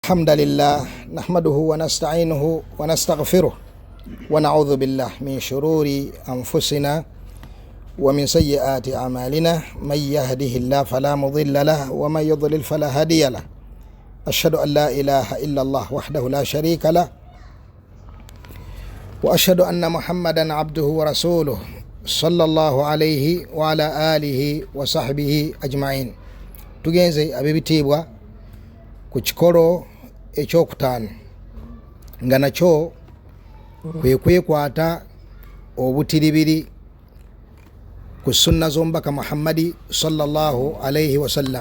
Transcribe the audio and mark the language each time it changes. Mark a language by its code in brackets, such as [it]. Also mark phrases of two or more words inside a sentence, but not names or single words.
[ar] الحمد لله نحمده ونستعينه ونستغفره ونعوذ بالله من شرور أنفسنا ومن سيئات أعمالنا من يهده الله فلا مضل له ومن يضلل فلا هادي له أشهد أن لا إله إلا الله وحده لا شريك له وأشهد أن محمدا عبده ورسوله صلى الله عليه وعلى آله وصحبه أجمعين. [lg] tugenze abebitiibwa ku kikolo ekyokutaano nga nakyo kwe kwekwata obutiribiri ku sunna z'omubaka Muhammadi [ar] صلى الله عليه وسلم.